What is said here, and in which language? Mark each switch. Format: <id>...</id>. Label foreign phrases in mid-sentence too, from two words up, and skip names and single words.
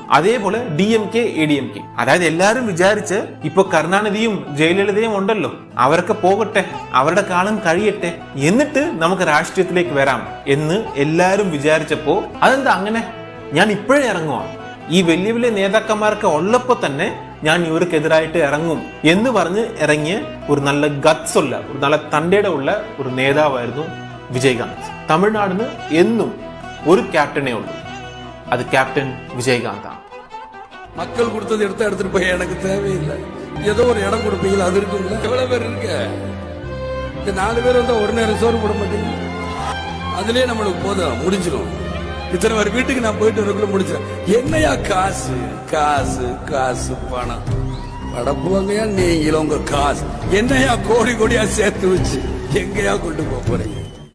<ml>അതേപോലെ DMK, ADMK, അതായത് എല്ലാരും വിചാരിച്ച് ഇപ്പൊ കരുണാനിധിയും ജയലളിതയും ഉണ്ടല്ലോ, അവരൊക്കെ പോകട്ടെ, അവരുടെ കാലം കഴിയട്ടെ, എന്നിട്ട് നമുക്ക് രാഷ്ട്രീയത്തിലേക്ക് വരാം എന്ന് എല്ലാരും വിചാരിച്ചപ്പോ അതെന്താ അങ്ങനെ, ഞാൻ ഇപ്പോഴേ ഇറങ്ങുവാ, ഈ വലിയ വലിയ നേതാക്കന്മാർക്ക് ഉള്ളപ്പോ തന്നെ ഞാൻ ഇവർക്കെതിരായിട്ട് ഇറങ്ങും എന്ന് പറഞ്ഞ് ഇറങ്ങിയ ഒരു നല്ല ഗട്സ് ഉള്ള, ഒരു നല്ല തന്റേടെ ഉള്ള ഒരു നേതാവായിരുന്നു വിജയകാന്ത്. തമിഴ്നാടിന് എന്നും ഒരു ക്യാപ്റ്റനേ ഉള്ളൂ, അത് ക്യാപ്റ്റൻ விஜயகாந்தான்.</ml> <ta>மக்கள் கொடுத்தது எடுத்துட்டு போய் எனக்கு தேவையில்லை, ஏதோ ஒரு இடம் கொடுப்பீங்களா, அது இருக்குங்களா? எவ்வளவு பேர் இருக்க, இந்த 4 பேர் வந்தா ஒரு நேரம் சோறு போட மாட்டீங்க, அதுலயே நம்மளுக்கு போதும், முடிஞ்சிடும். இத்தனை பேர் வீட்டுக்கு நான் போயிட்டு வரக்குள்ள முடிச்சிடும். என்னையா காசு காசு காசு பணம் படப்புவாங்கயா, நீங்களும் உங்க காசு என்னையா கோடி கோடியா சேர்த்து வச்சு எங்கயா கொண்டு போறீங்க?</ta>